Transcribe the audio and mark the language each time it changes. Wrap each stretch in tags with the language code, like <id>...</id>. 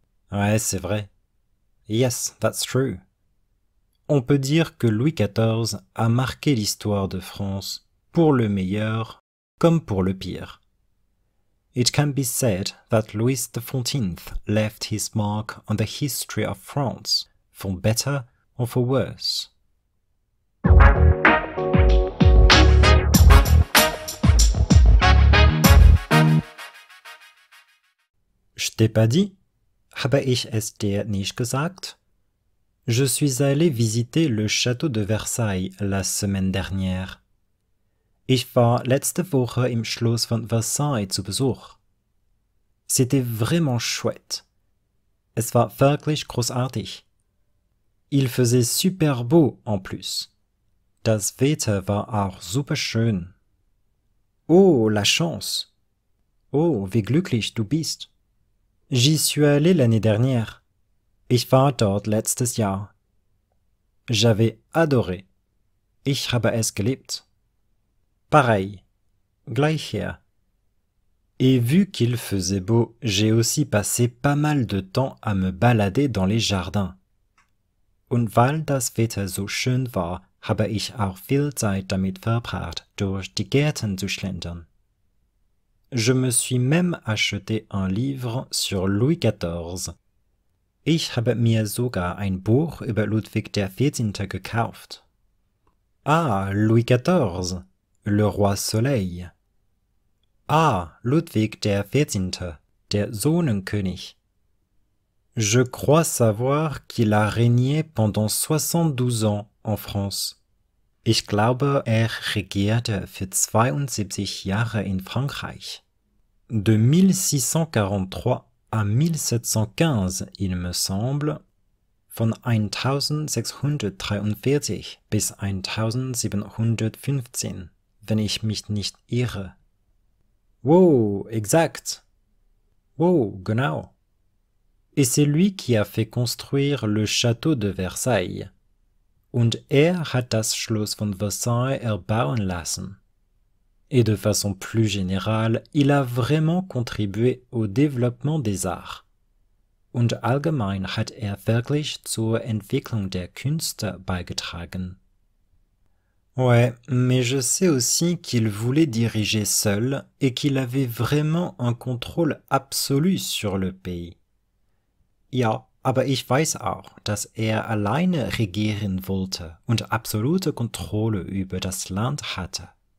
<fr>Ouais, c'est vrai.</fr> <en>Yes, that's true.</en> <fr>On peut dire que Louis XIV a marqué l'histoire de France, pour le meilleur comme pour le pire.</fr> <en>It can be said that Louis XIV left his mark on the history of France, for better or for worse.</en> <fr>Je t'ai pas dit?</fr> <de>Habe ich es dir nicht gesagt?</de> <fr>Je suis allé visiter le château de Versailles la semaine dernière.</fr> <de>Ich war letzte Woche im Schloss von Versailles zu Besuch.</de> <fr>C'était vraiment chouette.</fr> <de>Es war wirklich großartig.</de> <fr>Il faisait super beau en plus.</fr> <de>Das Wetter war auch super schön.</de> <fr>Oh, la chance!</fr> <de>Oh, wie glücklich du bist!</de> <fr>J'y suis allé l'année dernière.</fr> <de>Ich war dort letztes Jahr.</de> <fr>J'avais adoré.</fr> <de>Ich habe es geliebt.</de> <fr>Pareil.</fr> <de>Gleich hier.</de> <fr>Et vu qu'il faisait beau, j'ai aussi passé pas mal de temps à me balader dans les jardins.</fr> <de>Und weil das Wetter so schön war, habe ich auch viel Zeit damit verbracht, durch die Gärten zu schlendern.</de> <fr>Je me suis même acheté un livre sur Louis XIV.</fr> <de>Ich habe mir sogar ein Buch über Ludwig XIV gekauft.</de> <fr>Ah, Louis XIV, le roi Soleil.</fr> <de>Ah, Ludwig XIV, der Sonnenkönig.</de> <fr>Je crois savoir qu'il a régné pendant 72 ans en France.</fr> <de>Ich glaube, regierte für 72 Jahre in Frankreich.</de> <fr>De 1643 à 1715, il me semble,</fr> <de>von 1643 bis 1715, wenn ich mich nicht irre.</de> <fr>Wow, exact.</fr> <de>Wow, genau.</de> <fr>Et c'est lui qui a fait construire le château de Versailles.</fr> <de>Und hat das Schloss von Versailles erbauen lassen.</de> <fr>Et de façon plus générale, il a vraiment contribué au développement des arts.</fr> <de>Und allgemein hat er wirklich zur Entwicklung der Künste beigetragen.</de> <fr>Ouais, mais je sais aussi qu'il voulait diriger seul et qu'il avait vraiment un contrôle absolu sur le pays.</fr> <de>Ja, aber ich weiß auch, dass er alleine regieren wollte und absolute Kontrolle über das Land hatte.</de>